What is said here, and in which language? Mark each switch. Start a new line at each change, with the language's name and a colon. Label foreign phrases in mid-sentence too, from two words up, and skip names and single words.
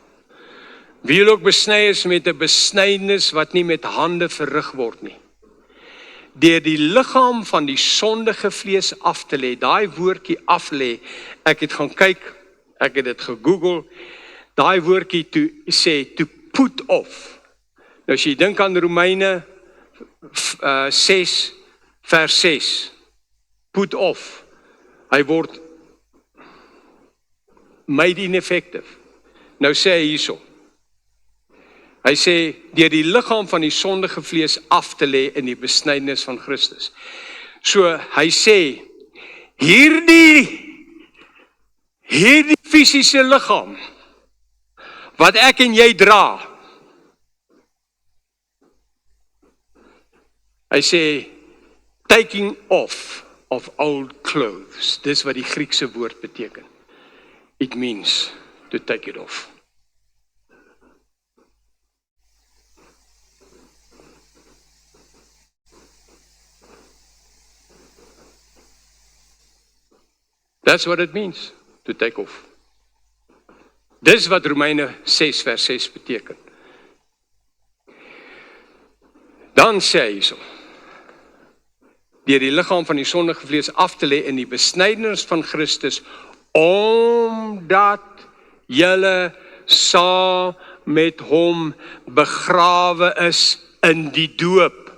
Afrikaans: Wie julle ook besny is met 'n besnydenis wat nie met hande verrig word nie. Deur die liggaam van die sondige vlees af te lê, daai woordjie af lê, ek het gaan kyk, ek het dit gegoogel, daai woordjie sê
English: to put off.
Afrikaans: Nou as jy dink aan Romeine 6 vers 6,
English: put off,
Afrikaans: hy word
English: made ineffective.
Afrikaans: Nou sê hy hierso, hy sê, deur die liggaam van die sondige vlees af te lê in die besnydenis van Christus. So, hy sê, hierdie fisiese liggaam, wat ek en jy dra, hy sê,
English: taking off of old clothes.
Afrikaans: Dis wat die Griekse woord beteken.
English: It means to take it off. That's what it means, to take off.
Afrikaans: Dis wat Romeine 6 vers 6 beteken. Dan sê hy so, deur die liggaam van die sondige vlees af te lê in die besnydenis van Christus, omdat julle saam met hom begrawe is in die doop.